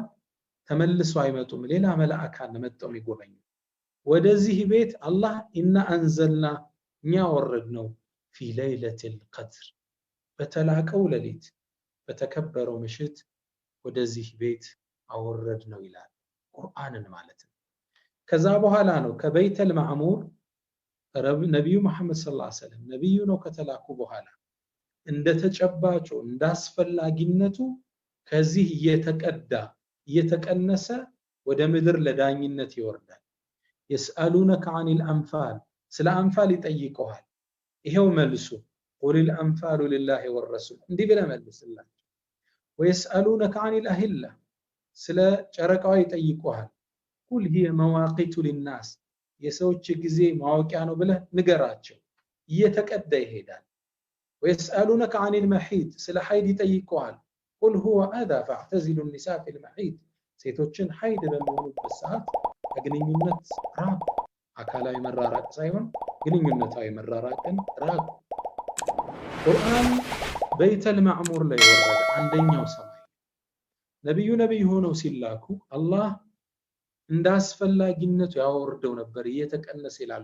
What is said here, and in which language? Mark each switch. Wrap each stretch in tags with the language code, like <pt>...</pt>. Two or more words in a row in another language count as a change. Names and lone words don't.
<am>ተመልሰው አይመጡም። ሌላ መላእክት መጥተው ይጎበኙ። ወደዚህ ቤት አላህ</am> <ar>إنا أنزلنا</ar> <am>እኛ ወረድነው</am> <ar>في ليلة القدر</ar> <am>በተላቀው ሌሊት በተከበረው ምሽት ወደዚህ ቤት አወረድነው ይላል ቁርአንን ማለት ነው። ከዛ በኋላ ነው ከበይተል ማዕሙር ነብዩ መሐመድ</am> <ar>صلى الله عليه وسلم</ar> <am>ነብዩ ነው ከተላኩ በኋላ እንደተጨባጩ እንዳስፈላጊነቱ ከዚህ እየተቀዳ እየተቀነሰ ወደ ምድር ለዳኝነት ይወርዳል።</am> <ar>يسألونك عن الأنفال</ar> <am>ስለ አንፋል ይጠይቁሃል። ይሄው መልሱ</am> <ar>قل الأنفال لله والرسول</ar> <am>እንዲህ ብለህ መልስላቸው።</am> <ar>ويسألونك عن الأهلة</ar> <am>ስለ ጨረቃው ይጠይቁሃል።</am> <ar>قل هي مواقيت للناس</ar> <am>የሰዎች ጊዜ ማወቂያ ነው ብለህ ንገራቸው። እየተቀዳ ይሄዳል።</am> <ar>ويسألونك عن المحيض</ar> <am>ስለ ሐይድ ይጠይቁሃል።</am> <ar>قل هو أذى فاعتزلوا النساء في المحيض</ar> <am>ሴቶችን ሐይድ በሚሆኑበት ሰዓት ግንኙነት ራቅ። አካላዊ መራራቅ ሳይሆን ግንኙነታዊ መራራቅን ራቅ። ቁርአን በይተል ማዕሙር ላይ ወረደ፣ አንደኛው ሰማይ። ነብዩ ሆነው ሲላኩ አላህ እንዳስፈላጊነቱ ያወርደው ነበር እየተቀነሰ ይላሉ</am>